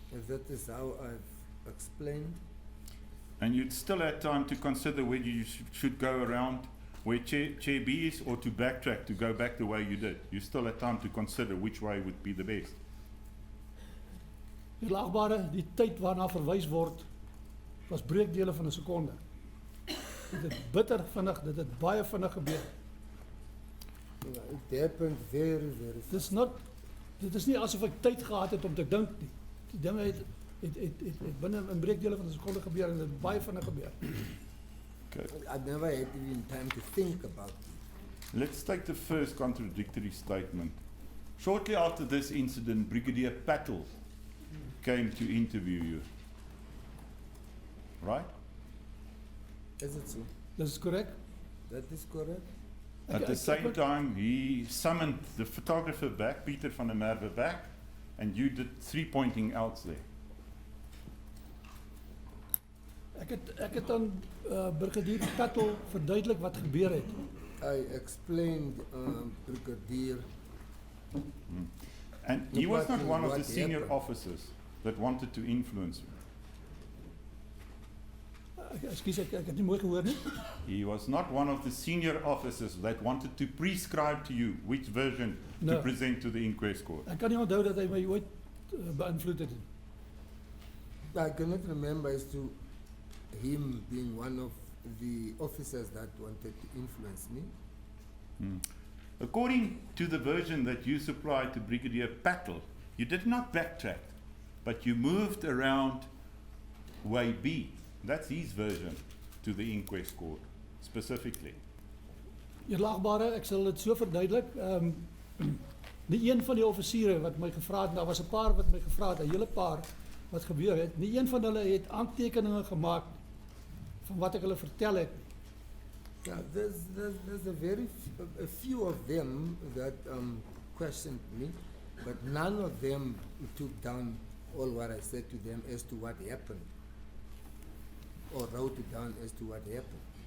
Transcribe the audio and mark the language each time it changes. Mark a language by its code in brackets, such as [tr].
[en] And that is how I've explained. And you'd still had time to consider whether you should go around where chair B is or to backtrack, to go back the way you did. You still had time to consider which way would be the best. [af] Edelagbare, die tyd waarna verwys word, was breekdele van 'n sekonde. Dit het bitter vinnig, dit het baie vinnig gebeur. [en] It happened very, very fast. [af] Dit is nie asof ek tyd gehad het om te dink nie. Die dinge het binne 'n breekdele van 'n sekonde gebeur en dit het baie vinnig gebeur. [en] Okay. I never had even time to think about it. Let's take the first contradictory statement. Shortly after this incident, Brigadier Patel came to interview you. Right? Is it so? [af] Dis korrek. [en] That is correct. At the same time, he summoned the photographer back, Pieter van der Merwe back, and you did 3 pointing outs there. [af] Ek het aan Brigadier Tuttle verduidelik wat gebeur het. [en] I explained, Brigadier, And he was not one of the What senior happened? officers that wanted to influence you. [af] Ekskuus, ek het nie mooi gehoor nie. [en] He was not one of the senior officers that wanted to prescribe to you which version to No. present to the inquest court. [af] Ek kan nie onthou dat hy my ooit beïnvloed het nie. [en] I cannot remember as to him being one of the officers that wanted to influence me. According to the version that you supplied to Brigadier Patel, you did not backtrack, but you moved around way B. That's his version to the inquest court, specifically. [af] Eerlaagbare, ek sal dit so verduidelik. Nie een van die offisiere wat my gevra het, daar was 'n paar wat my gevra het, 'n hele paar wat gebeur het. Nie een van hulle het aantekeninge gemaak van wat ek hulle vertel het. [en] Yeah, there's a few of them that questioned me, but none of them took down all what I said to them as to what happened, or wrote it down as to what happened.